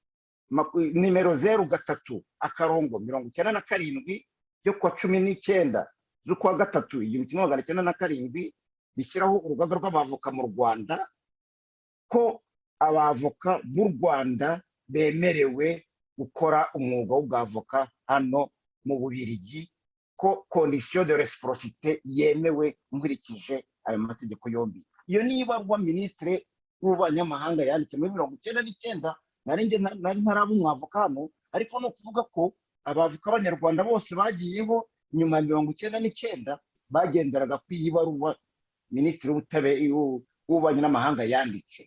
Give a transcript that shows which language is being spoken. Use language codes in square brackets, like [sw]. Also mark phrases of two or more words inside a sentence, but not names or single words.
[rw] 03/97 ryo kuwa 19 z'ukwa gatatu 1997 rishyiraho urugaga rw'abavoka mu Rwanda, ko abavoka b'u Rwanda bemerewe gukora umwuga w'ubwavoka hano mu Bubiligi, ko [fr] condition de réciprocité [rw] yemewe nkurikije ayo mategeko yombi. Iyo niba rwa Minisitiri w'Ububanyi yanditse muri 1999, nari ntaraba umwavoka hano, ariko no kuvuga ko abavoka b'Abanyarwanda bose bagiyeho nyuma ya 1999 bagenderaga ku ibaruwa Minisitiri w'Ububanyi n'Amahanga yanditse.